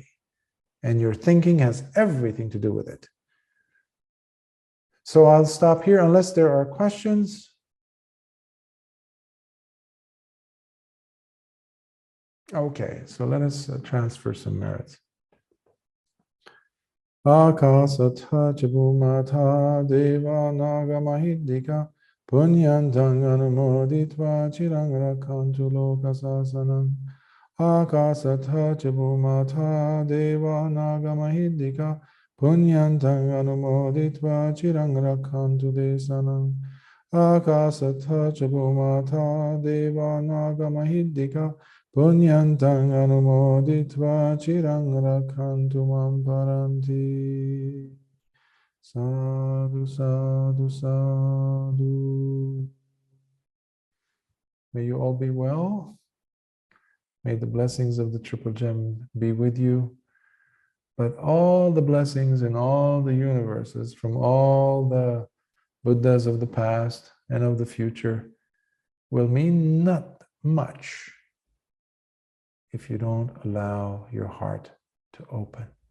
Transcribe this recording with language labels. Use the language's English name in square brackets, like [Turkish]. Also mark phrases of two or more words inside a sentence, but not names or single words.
[English] And your thinking has everything to do with it. So I'll stop here unless there are questions. Okay, so let us transfer some merits. [Pali] Akasatha Chabhumata Deva Nagamahidika Punyantang Anumoditva Chirang Rakantu Lokasasanam. Akasatha Chabhumata Deva Nagamahidika Punyantang Anumoditva Chirang Rakantu Desanam. Akasatha Chabhumata Deva Nagamahidika Punyantang anumoditva chirang rakantu mam paranti. Sadhu, sadhu, sadhu. [English] May you all be well. May the blessings of the Triple Gem be with you. But all the blessings in all the universes from all the Buddhas of the past and of the future will mean not much if you don't allow your heart to open.